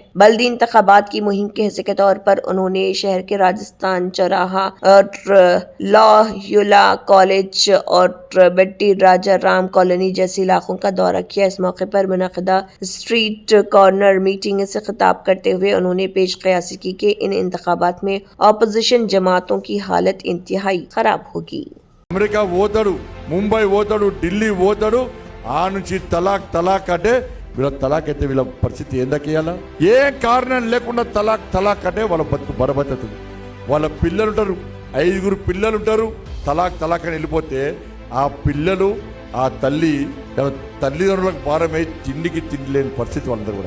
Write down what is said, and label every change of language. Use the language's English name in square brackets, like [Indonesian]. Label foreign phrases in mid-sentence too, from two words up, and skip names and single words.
[Urdu] بلدی انتخابات کی مہم کے حصے کے طور پر انہوں نے شہر کے راجستھان چوراہا اور لاہیولہ کالج اور بٹی راجہ رام کالونی جیسے علاقوں کا دورہ کیا۔ اس موقع پر منعقدہ [English] street corner meeting [Urdu] سے خطاب کرتے ہوئے انہوں نے پیش قیاسی کی کہ ان انتخابات میں اپوزیشن جماعتوں کی حالت انتہائی خراب ہوگی۔ [Telugu] అమెరికా పోతాడు, ముంబై పోతాడు, ఢిల్లీ పోతాడు, ఆ నుంచి తలాక్ అంటే వీళ్ళ తలాక్ అయితే వీళ్ళ పరిస్థితి ఏందకేయాలా? ఏ కారణం లేకుండా తలాక్ అంటే వాళ్ళ బతుకు బరబతుతుంది। వాళ్ళ పిల్లలు ఉంటారు, 5 పిల్లలు ఉంటారు, తలాక్ అని వెళ్ళిపోతే ఆ పిల్లలు ఆ తల్లిదండ్రులకు భారమై తిండికి తిండి లేని పరిస్థితి వాళ్ళందరూ కూడా।